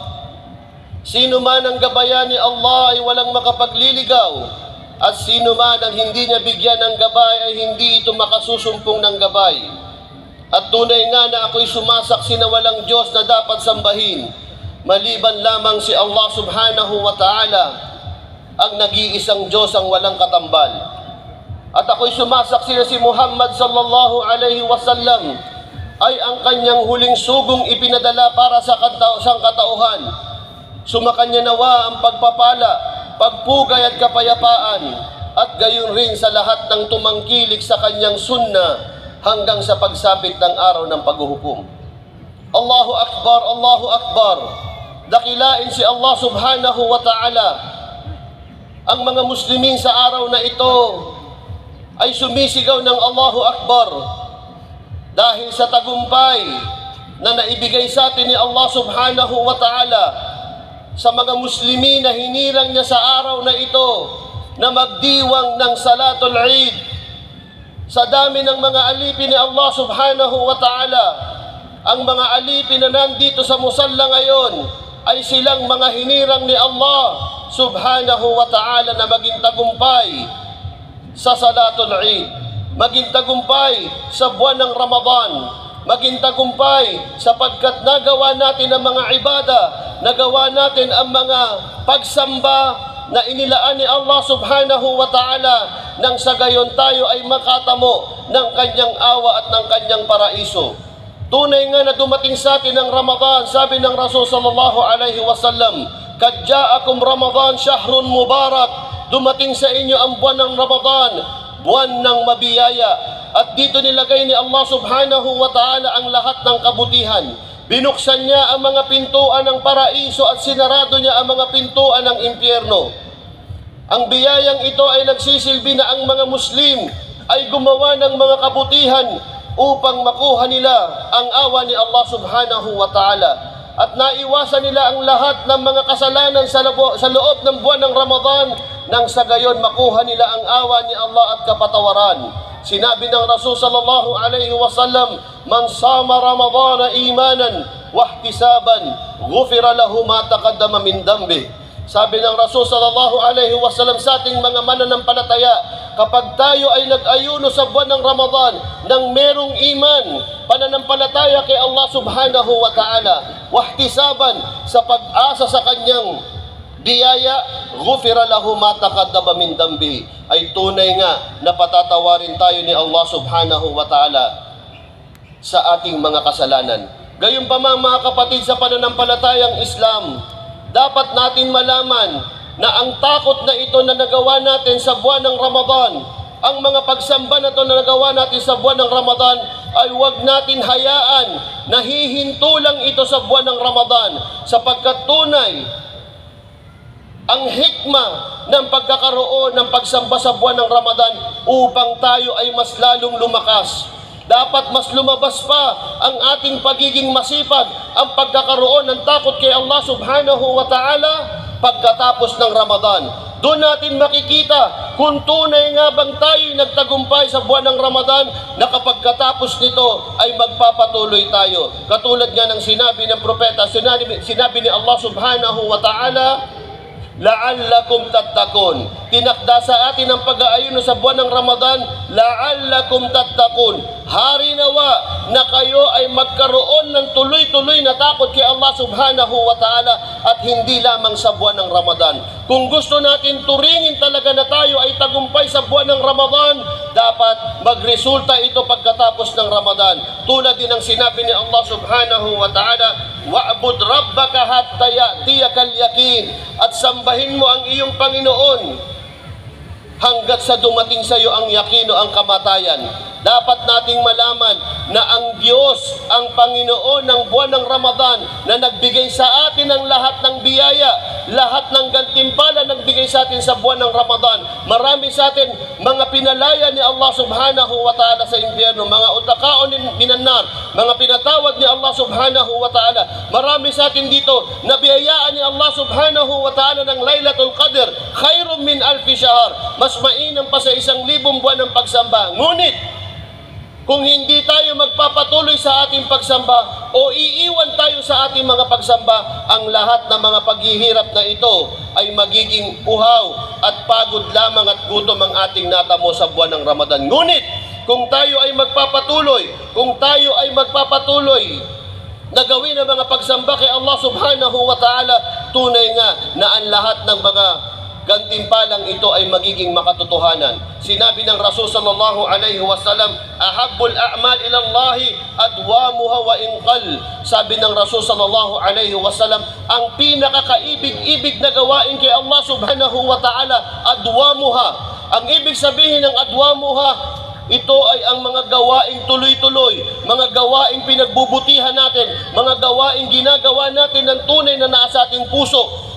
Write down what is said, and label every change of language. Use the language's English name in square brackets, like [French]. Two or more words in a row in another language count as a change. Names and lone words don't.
[Filipino] Sino man ang gabayan ni Allah ay walang makapagliligaw at sino man ang hindi niya bigyan ng gabay ay hindi ito makasusumpong ng gabay. At tunay nga na ako'y sumasaksi na walang Diyos na dapat sambahin maliban lamang si Allah [Arabic] سبحانه وتعالى, [Filipino] ang nag-iisang Diyos ang walang katambal. At ako'y sumasaksi na si Muhammad [Arabic] صلى الله عليه وسلم [Filipino] ay ang kanyang huling sugong ipinadala para sa sangkatauhan. Sumakanya nawa ang pagpapala, pagpugay at kapayapaan at gayon rin sa lahat ng tumangkilik sa kanyang sunna hanggang sa pagsapit ng araw ng paghuhukom. [Arabic] الله أكبر، الله أكبر. [Filipino] Dakilain si Allah [Arabic] سبحانه وتعالى. [Filipino] Ang mga Muslimin sa araw na ito ay sumisigaw ng [Arabic] الله أكبر [Filipino] dahil sa tagumpay na naibigay sa atin ni Allah [Arabic] سبحانه وتعالى [Filipino] sa mga Muslimin na hinirang niya sa araw na ito na magdiwang ng [Arabic] صلاة العيد. [Filipino] Sa dami ng mga alipin ni Allah [Arabic] سبحانه وتعالى, [Filipino] ang mga alipin na nandito sa musalla ngayon ay silang mga hinirang ni Allah [Arabic] سبحانه وتعالى [Filipino] na maging tagumpay sa [Arabic] صلاة العيد, [Filipino] maging tagumpay sa buwan ng Ramadan, maging tagumpay sapagkat nagawa natin ang mga ibada, nagawa natin ang mga pagsamba na inilaan ni Allah [Arabic] سبحانه وتعالى [Filipino] nang sa gayon tayo ay makatamo ng kanyang awa at ng kanyang paraiso. Tunay nga na dumating sa atin ang Ramadan, sabi ng Rasul [Arabic] صلى الله عليه وسلم, "قد جاءكم رمضان شهر مبارك." [Filipino] Dumating sa inyo ang buwan ng Ramadan, buwan ng mabiyaya. At dito nilagay ni Allah [Arabic] سبحانه وتعالى [Filipino] ang lahat ng kabutihan. Binuksan niya ang mga pintuan ng paraiso at sinarado niya ang mga pintuan ng impyerno. Ang biyayang ito ay nagsisilbi na ang mga Muslim ay gumawa ng mga kabutihan upang makuha nila ang awa ni Allah [Arabic] سبحانه وتعالى. [Filipino] At naiwasan nila ang lahat ng mga kasalanan sa loob ng buwan ng Ramadan nang sa gayon makuha nila ang awa ni Allah at kapatawaran. Sinabi ng Rasul [Arabic] صلى الله عليه وسلم, "من صام رمضان إيمانا واحتسابا غفر له ما تقدم من ذنبه." [Filipino] Sabi ng Rasul [Arabic] صلى الله عليه وسلم [Filipino] sa ating mga mananampalataya, kapag tayo ay nag-ayuno sa buwan ng Ramadan nang merong iman, pananampalataya kay Allah [Arabic] سبحانه وتعالى, [Filipino] wahtisaban sa pag-asa sa kanyang biyaya, [Arabic] غفر له ما تقدم من ذنبه, [Filipino] ay tunay nga na patatawarin tayo ni Allah [Arabic] سبحانه وتعالى [Filipino] sa ating mga kasalanan. Gayunpaman mga kapatid sa pananampalatayang Islam, dapat natin malaman na ang takot na ito na nagawa natin sa buwan ng Ramadan, ang mga pagsamba na ito na nagawa natin sa buwan ng Ramadan, ay huwag natin hayaan na hihinto lang ito sa buwan ng Ramadan, sapagkat tunay ang hikma ng pagkakaroon ng pagsamba sa buwan ng Ramadan upang tayo ay mas lalong lumakas. dapat mas lumabas pa ang ating pagiging masipag, ang pagkakaroon ng takot kay Allah [Arabic] سبحانه وتعالى [Filipino] pagkatapos ng Ramadan. Doon natin makikita kung tunay nga bang tayo nagtagumpay sa buwan ng Ramadan na kapag katapos nito ay magpapatuloy tayo. Katulad nga ng sinabi ng propeta, sinabi ni Allah [Arabic] سبحانه وتعالى, لعلكم تتقون. [Filipino] Tinakda sa atin ang pag-aayuno sa buwan ng Ramadan, [Arabic] لعلكم تتقون. [Filipino] Hari nawa na kayo ay magkaroon ng tuloy-tuloy na takot kay Allah [Arabic] سبحانه وتعالى [Filipino] at hindi lamang sa buwan ng Ramadan. Kung gusto natin turingin talaga na tayo ay tagumpay sa buwan ng Ramadan, dapat magresulta ito pagkatapos ng Ramadan. Tulad din ng sinabi ni Allah [Arabic] سبحانه وتعالى, واعبد ربك حتى يأتيك اليقين, [Filipino] at sambahin mo ang iyong Panginoon hanggat sa dumating sa iyo ang yakino, ang kamatayan. Dapat nating malaman na ang Diyos, ang Panginoon ng buwan ng Ramadan na nagbigay sa atin ng lahat ng biyaya, lahat ng gantimpala nagbigay sa atin sa buwan ng Ramadan. Marami sa atin mga pinalaya ni Allah [Arabic] سبحانه وتعالى [Filipino] sa impyerno, mga [Arabic] عتقاء من النار, [Filipino] mga pinatawad ni Allah [Arabic] سبحانه وتعالى. [Filipino] Marami sa atin dito na biyayaan ni Allah [Arabic] سبحانه وتعالى [Filipino] ng [Arabic] ليلة القدر, خير من ألف شهر, [Filipino] mas mainam pa sa 1,000 buwan ng pagsamba. Ngunit kung hindi tayo magpapatuloy sa ating pagsamba o iiwan tayo sa ating mga pagsamba, ang lahat ng mga paghihirap na ito ay magiging uhaw at pagod lamang at gutom ang ating natamo sa buwan ng Ramadan. Ngunit kung tayo ay magpapatuloy, na gawin ang mga pagsamba kay Allah [Arabic] سبحانه وتعالى, [Filipino] tunay nga na ang lahat ng mga gantimpalang ito ay magiging makatotohanan. Sinabi ng Rasul [Arabic] صلى الله عليه وسلم, أحب الأعمال إلى الله أدومها وإن قل. [Filipino] Sabi ng Rasul [Arabic] صلى الله عليه وسلم, [Filipino] ang pinakakaibig-ibig na gawain kay Allah [Arabic] سبحانه وتعالى, [Filipino] adwamuha. Ang ibig sabihin ng adwamuha, ito ay ang mga gawaing tuloy-tuloy, mga gawaing pinagbubutihan natin, mga gawaing ginagawa natin ng tunay na nasa ating puso.